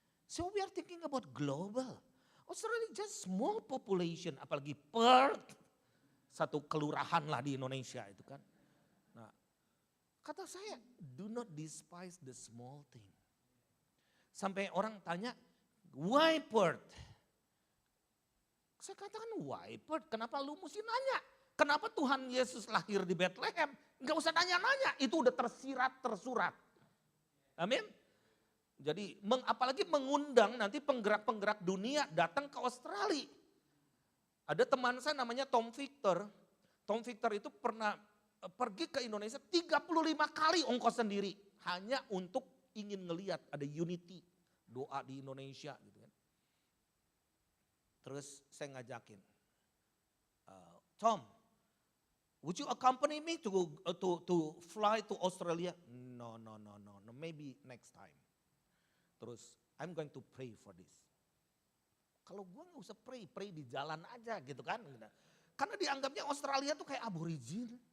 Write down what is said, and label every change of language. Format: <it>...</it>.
<en>So we are thinking about global. Australia just small population,</en> <id>apalagi Perth. Satu kelurahan lah di Indonesia itu kan. Nah, kata saya,</id> <en>do not despise the small thing.</en> <id>Sampai orang tanya,</id> <en>why Perth?</en> <id>Saya katakan why Perth? Kenapa lu mesti nanya? Kenapa Tuhan Yesus lahir di Bethlehem? Enggak usah nanya-nanya, itu udah tersirat, tersurat. Amin. Jadi apalagi mengundang nanti penggerak-penggerak dunia datang ke Australia. Ada teman saya namanya Tom Victor. Tom Victor itu pernah pergi ke Indonesia 35 kali ongkos sendiri. Hanya untuk ingin ngelihat ada unity, doa di Indonesia gitu kan. Terus saya ngajakin,</id> <en>Tom, would you accompany me to fly to Australia? No, maybe next time.</en> <id>Terus,</id> <en>I'm going to pray for this.</en> <id>Kalau gue gak usah pray di jalan aja gitu kan. Karena dianggapnya Australia tuh kayak aborigin.</id>